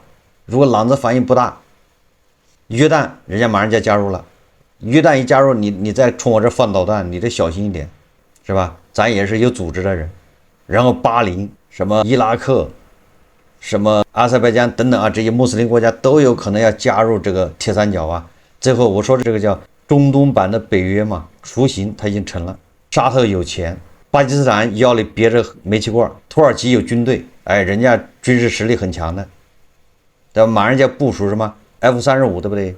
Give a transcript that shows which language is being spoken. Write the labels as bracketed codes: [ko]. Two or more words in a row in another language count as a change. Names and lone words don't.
[zh] 如果朗子反應不大，約旦人家馬上就加入了。約旦一加入，你再冲我這放導彈，你得小心一點，是吧？咱也是有組織的人。然後巴林、什麼伊拉克、什麼阿塞拜疆等等啊，這些穆斯林國家都有可能要加入這個鐵三角啊。最後我說的這個叫中東版的北約嘛，雛形它已經成了。沙特有錢，巴基斯坦腰裡別着煤氣罐，土耳其有軍隊，哎，人家軍事實力很強的，對吧？馬上就要部署什麼 F-35，對不對？